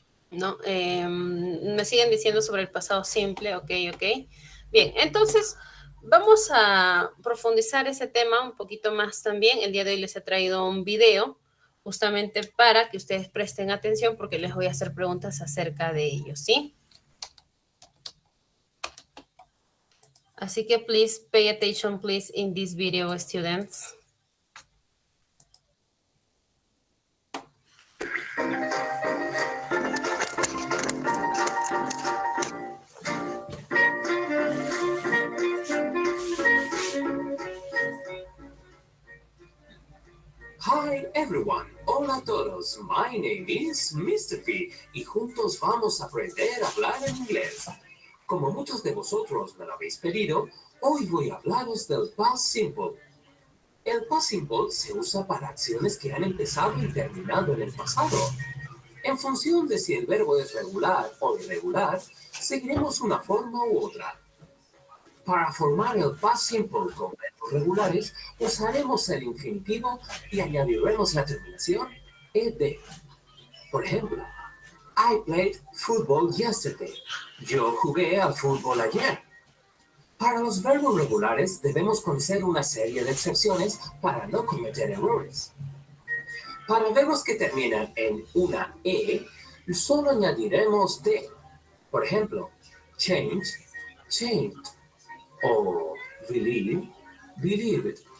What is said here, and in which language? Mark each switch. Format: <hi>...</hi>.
<es>No, me siguen diciendo sobre el pasado simple, ok. Bien, entonces vamos a profundizar ese tema un poquito más también. El día de hoy les he traído un video justamente para que ustedes presten atención porque les voy a hacer preguntas acerca de ello, ¿sí? Así que</es> <en>please pay attention, please, in this video, students. Hi everyone,</en> <es>hola a todos,</es> <en>my name is Mr.</en> <es>P y juntos vamos a aprender a hablar en inglés. Como muchos de vosotros me lo habéis pedido, hoy voy a hablaros del past simple. El past simple se usa para acciones que han empezado y terminado en el pasado. En función de si el verbo es regular o irregular, seguiremos una forma u otra. Para formar el past simple con verbos regulares, usaremos el infinitivo y añadiremos la terminación ed. Por ejemplo,</es> <en>I played football yesterday.</en> <es>Yo jugué al fútbol ayer. Para los verbos regulares debemos conocer una serie de excepciones para no cometer errores. Para verbos que terminan en una e, solo añadiremos de. Por ejemplo, change, changed. O believe, believed.</es>